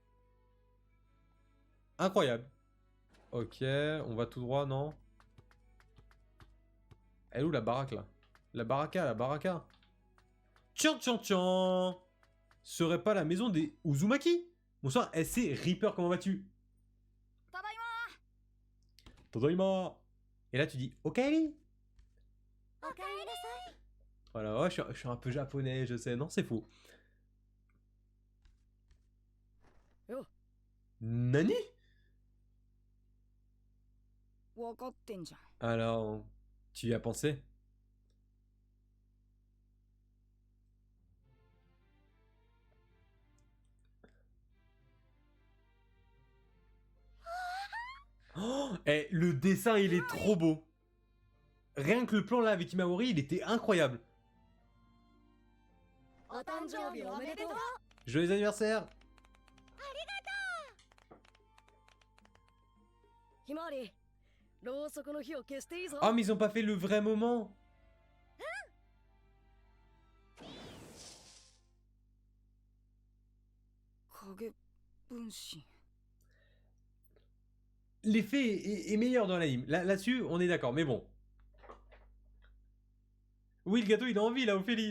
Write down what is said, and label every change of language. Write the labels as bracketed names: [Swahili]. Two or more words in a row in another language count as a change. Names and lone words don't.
[French] Incroyable. Ok, on va tout droit, non? Elle est où la baraque, là? La baraka. Tiens, tiens, tiens. Serait pas la maison des Uzumaki? Bonsoir, SC Reaper, comment vas-tu? [Japanese] ただいま [French] Tadaima. Et là, tu dis, Okaeri. [Japanese] おかえりなさい [French] Voilà, ouais, je suis un peu japonais, je sais. Non, c'est faux. Yo. Nani? [Japanese] 分かってんじゃん [French] Alors, tu y as pensé? Oh, eh, le dessin, il est trop beau. Rien que le plan là avec Imawari, il était incroyable. [Japanese] お誕生日おめでとう [French] Joyeux anniversaire. [Japanese] ひまわりろうそくの火を消していいぞ [French] Oh, mais ils ont pas fait le vrai moment. L'effet est meilleur dans l'anime. Là-dessus, on est d'accord, mais bon. Oui, le gâteau, il a envie, là, Ophélie.